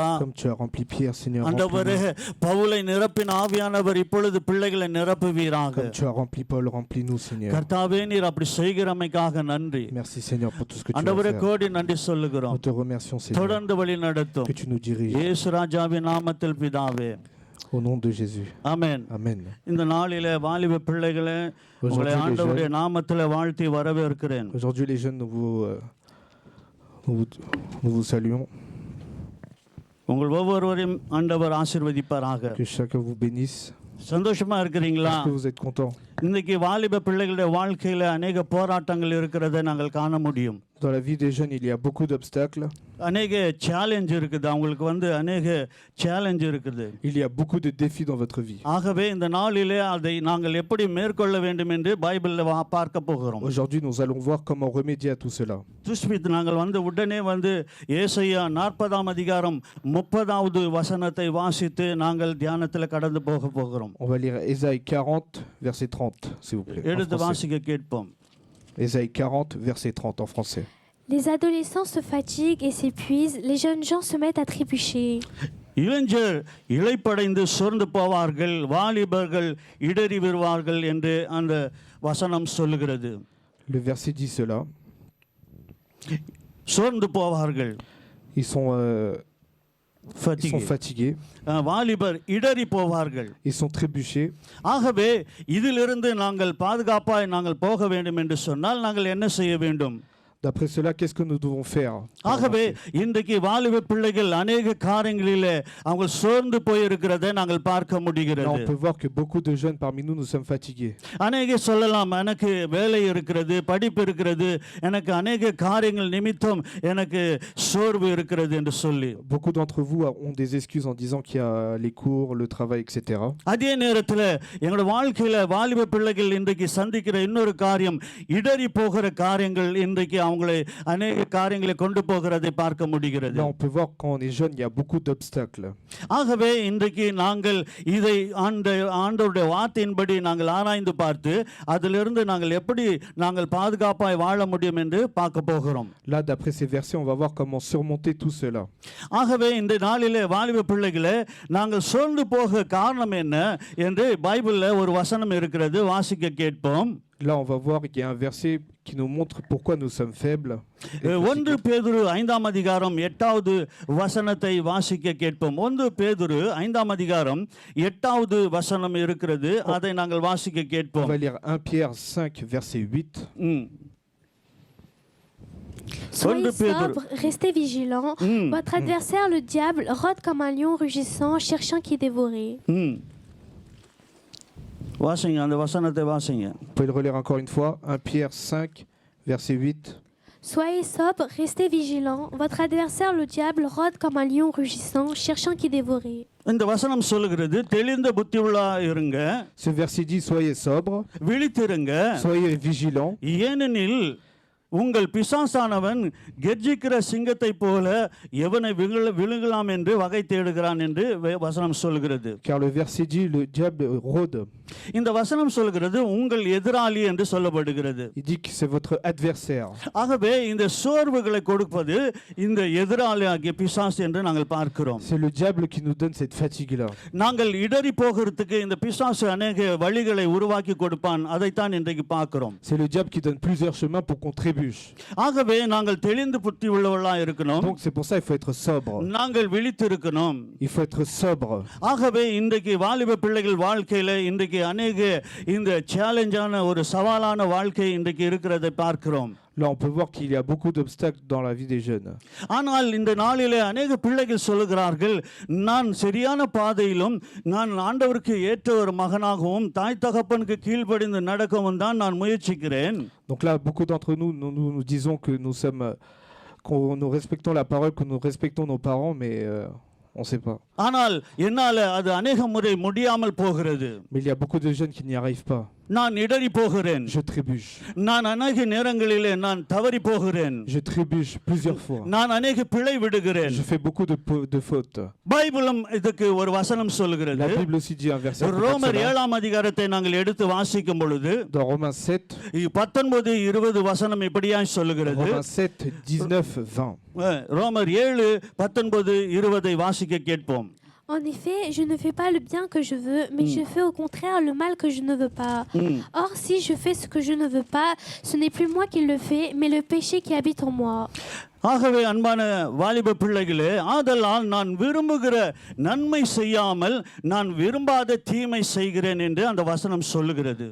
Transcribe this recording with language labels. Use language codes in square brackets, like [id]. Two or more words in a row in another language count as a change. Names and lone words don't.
[ta] ஆண்டவரே பவுலை நிரப்பின ஆவியானவர் இப்பொழுது பிள்ளைகளை நிரப்புவீராக. கர்த்தாவே நீர் அப்படி செய்கிறமைக்காக நன்றி. ஆண்டவரே கோடி நன்றி சொல்லுகிறோம். தொடர்ந்து வழி நடத்தும் இயேசு ராஜாவின் நாமத்தில் பிதாவே. [fr] Au nom de Jésus. Amen. Amen. [ta] இந்த நாளிலே வாலிப பிள்ளைகளே உங்களை ஆண்டவருடைய நாமத்தில் வாழ்த்தி வரவேற்கிறேன். [fr] Aujourd'hui les jeunes nous vous saluons. [ta] உங்கள் ஒவ்வொருவரையும் ஆண்டவர் ஆசீர்வதிப்பாராக. [fr] Que chacun vous bénisse. [ta] சந்தோஷமா இருக்கிறீங்களா? [fr] Est-ce que vous êtes content? [ta] இன்னைக்கு வாலிப பிள்ளைகளுடைய வாழ்க்கையில அநேக போராட்டங்கள் இருக்கிறதை நாங்கள் காண முடியும். [fr] Dans la vie des jeunes, il y a beaucoup d'obstacles. [ta] அநேக சேலஞ்ச் இருக்குது. அவங்களுக்கு அநேக சேலஞ்ச் இருக்குது. [fr] Il y a beaucoup de défis dans votre vie. [ta] ஆகவே இந்த நாளிலே அதை நாங்கள் எப்படி மேற்கொள்ள வேண்டும் என்று பைபிள்ல பார்க்க போகிறோம். [fr] Aujourd'hui, nous allons voir comment remédier à tout cela. [ta] துஷ்பித் நாங்கள் உடனே ஏசாயா 40ஆம் அதிகாரம் 30வது வசனத்தை வாசித்து நாங்கள் தியானத்தில் கடந்து போக போகிறோம். [fr] On va lire Ésaïe 40 verset 30 s'il vous plaît. [ta] எடுத்து வாசிக்க கேட்போம். [fr] Ésaïe 40 verset 30 en français. Les adolescents se fatiguent et s'épuisent, les jeunes gens se mettent à trébucher. [ta] இளைஞர் இளைப்படைந்து சோர்ந்து போவார்கள், வாலிபர்கள் இடறி வருவார்கள் என்று அந்த வசனம் சொல்லுகிறது. [fr] Le verset dit cela. [ta] சோர்ந்து போவார்கள். [fr] Ils sont fatigués. [ta] வாலிபர் இடறி போவார்கள். [fr] Ils sont trébuchés. [ta] ஆகவே இதிலிருந்து நாங்கள் பாதுகாப்பாய் நாங்கள் போக வேண்டும் என்று சொன்னால் நாங்கள் என்ன செய்ய வேண்டும்? [fr] D'après cela, qu'est-ce que nous devons faire? [ta] ஆகவே இன்றைக்கு வாலிப பிள்ளைகள் அநேக காரியங்களிலே அவங்க சோர்ந்து போய் இருக்கிறதை நாங்கள் பார்க்க முடிகிறது. [fr] On peut voir que beaucoup de jeunes parmi nous nous sommes fatigués. [ta] அநேக சொல்லலாம், எனக்கு வேலை இருக்கிறது, படிப்பு இருக்கிறது, எனக்கு அநேக காரியங்கள் நிமித்தம் எனக்கு சோர்வு இருக்கிறது என்று சொல்லி. [fr] Beaucoup d'entre vous ont des excuses en disant qu'il y a les cours, le travail, etc. [ta] அதே நேரத்தில் எங்களோட வாழ்க்கையில வாலிப பிள்ளைகள் இன்றைக்கு சந்திக்கிற இன்னொரு காரியம் இடறி போகிற காரியங்கள் இன்றைக்கு அவங்களை அநேக காரியங்களை கொண்டு போகிறதை பார்க்க முடிகிறது. [fr] Là, on peut voir quand on est jeune, il y a beaucoup d'obstacles. [ta] ஆகவே இன்றைக்கு நாங்கள் இதை ஆண்டவருடைய வார்த்தையின்படி நாங்கள் ஆராய்ந்து பார்த்து அதிலிருந்து நாங்கள் எப்படி நாங்கள் பாதுகாப்பாய் வாழ முடியும் என்று பார்க்க போகிறோம். [fr] Là, d'après ces versets, on va voir comment surmonter tout cela. [ta] ஆகவே இந்த நாளிலே வாலிப பிள்ளைகளே, நாங்கள் சோர்ந்து போக காரணம் என்ன என்று பைபிள்ல ஒரு வசனம் இருக்கிறது, வாசிக்க கேட்போம். [fr] Là, on va voir qu'il y a un verset qui nous montre pourquoi nous sommes faibles. [ta] 1 பேதுரு 5ஆம் அதிகாரம் 8வது வசனத்தை வாசிக்க கேட்போம். 1 பேதுரு 5ஆம் அதிகாரம் 8வது வசனம் இருக்கிறது, அதை நாங்கள் வாசிக்க [fr] On [ta] கேட்போம். [fr] va lire 1 Pierre 5, verset 8. Soyez sobre, restez vigilants. Votre adversaire, le diable, rôde comme un lion rugissant, cherchant qui dévorer. [ta] வாசிங்க, அந்த வசனத்தை வாசிங்க. [fr] Vous pouvez le relire encore une fois. 1 Pierre 5, verset 8. Soyez sobre, restez vigilants. Votre adversaire, le diable, rôde comme un lion rugissant, cherchant qui dévorer. [ta] இந்த வசனம் சொல்லுகிறது, தெளிந்த புத்தியுள்ளா இருங்க. [fr] Ce verset dit soyez sobre, [ta] விழித்திருங்க. [fr] soyez vigilants. [ta] ஏனெனில் உங்கள் பிசாசானவன் கெர்ஜிக்கிற சிங்கத்தை போல எவனை விழுங்கலாம் என்று வகை தேடுகிறான் என்று வசனம் சொல்கிறது. [fr] Car le verset dit le diable rôde. [ta] இந்த வசனம் சொல்கிறது உங்கள் எதிராளி என்று சொல்லப்படுகிறது. [fr] Il dit que c'est votre adversaire. [ta] ஆகவே இந்த சோர்வுகளை கொடுப்பது இந்த எதிராளியாகிய பிசாசு என்று நாங்கள் பார்க்கிறோம். [fr] C'est le diable qui nous donne cette fatigue là. [ta] நாங்கள் இடறி போகிறதுக்கு இந்த பிசாசு அநேக வழிகளை உருவாக்கி கொடுப்பான், அதைத்தான் இன்றைக்கு பார்க்கிறோம். [fr] C'est le diable qui donne plusieurs chemins pour qu'on trébuche. [ta] ஆகவே நாங்கள் தெளிந்து புத்தி உள்ளவர்களாக இருக்கணும். [fr] Donc c'est pour ça il faut être sobre. [ta] நாங்கள் விழித்திருக்கணும். [fr] Il faut être sobre. [ta] ஆகவே இன்றைக்கு வாலிப பிள்ளைகள் வாழ்க்கையில இன்றைக்கு அநேக இந்த சேலஞ்சான ஒரு சவாலான வாழ்க்கை இன்றைக்கு இருக்கிறதை பார்க்கிறோம். [fr] Là, on peut voir qu'il y a beaucoup d'obstacles dans la vie des jeunes. [ta] ஆனால் இந்த நாளிலே அநேக பிள்ளைகள் சொல்லுகிறார்கள், நான் சரியான பாதையிலும் நான் ஆண்டவருக்கு ஏற்ற ஒரு மகனாகவும் தாய் தகப்பனுக்கு கீழ்ப்படிந்து நடக்கவும் தான் நான் முயற்சிக்கிறேன். [fr] Donc là, beaucoup d'entre nous disons que nous respectons la parole, que nous respectons nos parents, mais on ne sait pas. [ta] ஆனால் என்னால அது அநேக முறை முடியாமல் போகிறது. [fr] Mais il y a beaucoup de jeunes qui n'y arrivent pas. [ta] நான் இடறி போகிறேன். [fr] Je trébuche. [ta] நான் அநேக நேரங்களிலே நான் தவறி போகிறேன். [fr] Je trébuche plusieurs fois. [ta] நான் அநேக பிழை விடுகிறேன். [fr] Je fais beaucoup de fautes. [ta] பைபிளும் இதுக்கு ஒரு வசனம் சொல்கிறது. [fr] La Bible aussi dit un verset. [ta] ரோமர் 7ஆம் அதிகாரத்தை நாங்கள் எடுத்து வாசிக்கும் பொழுது [fr] dans Romains 7 [ta] 19-20 வசனம் இப்படியாய் சொல்லுகிறது. [fr] Romains 7 19-20. [ta] ரோமர் 7:19-20 வாசிக்க கேட்போம். [fr] En effet, je ne fais pas le bien que je veux, mais je fais au contraire le mal que je ne veux pas. Or, si je fais ce que je ne veux pas, ce n'est plus moi qui le fais, mais le péché qui habite en moi. [ta] ஆகவே அன்பான வாலிப பிள்ளைகளே, ஆதலால் நான் விரும்புகிற நன்மை செய்யாமல் நான் விரும்பாத தீமை செய்கிறேன் என்று அந்த வசனம் சொல்லுகிறது.